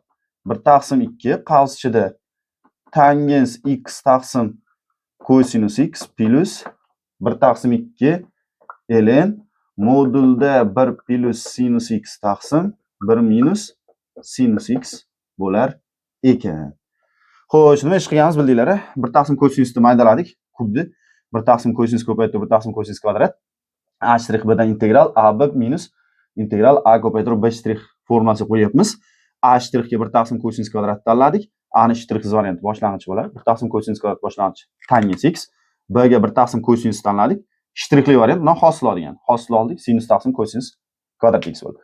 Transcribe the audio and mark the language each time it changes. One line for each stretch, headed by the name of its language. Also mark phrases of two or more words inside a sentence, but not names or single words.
Uzbek: 1 taqsim 2 qavs ichida tangens x taqsim cosinus x plus 1 taqsim 2 ln modulda 1 plus sinus x taqsim 1 minus sinus x bo'lar ekan. Xo'sh, nima ish qilganmiz bildinglar-a? 1 taqsim cosinusni maydaladik, kubni. 1 taqsim cosinus ko'paytirib 1 taqsim cosinus kvadrat. A' b dan integral a b minus integral a ko'paytirib b' formulasi qo'yapmiz. A' ga 1 taqsim cosinus kvadrat tanladik. A ni shtriksiz varianti boshlang'ich bo'ladi. 1 taqsim kosinus kvadrat boshlang'ich tangent x. B ga 1 taqsim kosinus tanladik. Shtrixli variant bilan hosil olgan. Hosil oldik. Sinus taqsim kosinus kvadrat x bo'ldi.